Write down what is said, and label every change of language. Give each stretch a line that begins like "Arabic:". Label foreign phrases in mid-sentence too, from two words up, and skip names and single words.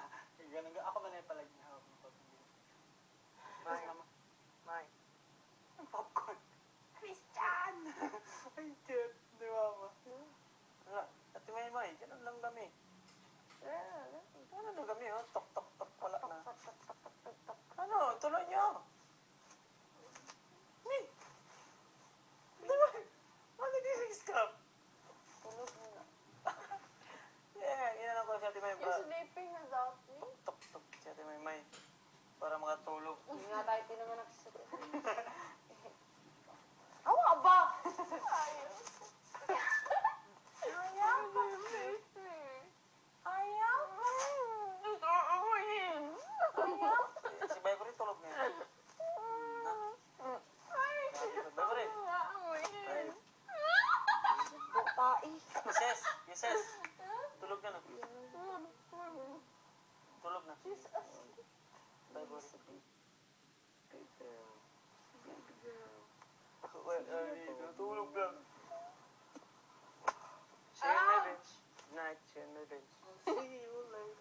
Filipino: Ganun, ako man ay palagi na hawak ng popcorn. Tapos mama, Mike. ang popcorn. Christian! Ay, cute. Di mama. Wala. Ate May, ganun lang kami. Ganun lang kami, oh. Tok, tok, tok. Wala na. Ano? Tuloy niyo. Ni. Di ba? Ano di stop? Tulog muna. Yeah, yan ako si Ate May.
English: You're sleeping without me? Tok, tok.
Filipino: Si Ate May. Para makatulog. Hindi nga tayo pinanganak sa Awa ba? Ayaw? Si Beverly tulog na yan. Beverly. Bukai. Yes. Tulog na. Tulog na. Beverly. Tulog lang.
English: Share my bench. Night, share my bench. See you